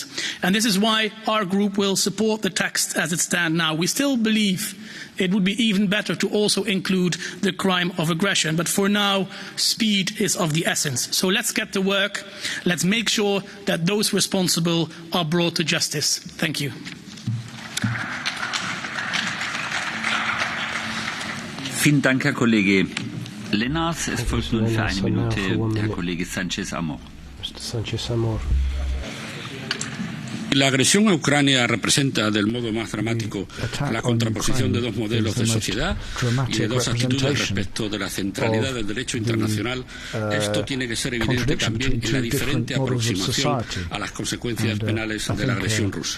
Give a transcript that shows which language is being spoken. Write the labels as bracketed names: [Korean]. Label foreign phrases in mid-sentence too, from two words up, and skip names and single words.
[English] And this is why our group will support the text as it stands now. We still believe it would be even better to also include the crime of aggression. But for now, speed is of the essence. So let's get to work. Let's make sure that those responsible are brought to justice. Thank you. [German] Vielen Dank, Herr Kollege Lennart. Es folgt nun für eine Minute Herr Kollege Sánchez Amor. [Spanish] La agresión a Ucrania representa del modo más dramático la contraposición de dos modelos de sociedad y de dos actitudes respecto de la centralidad del derecho internacional. Esto tiene que ser evidente también en la diferente aproximación a las consecuencias penales de la agresión rusa.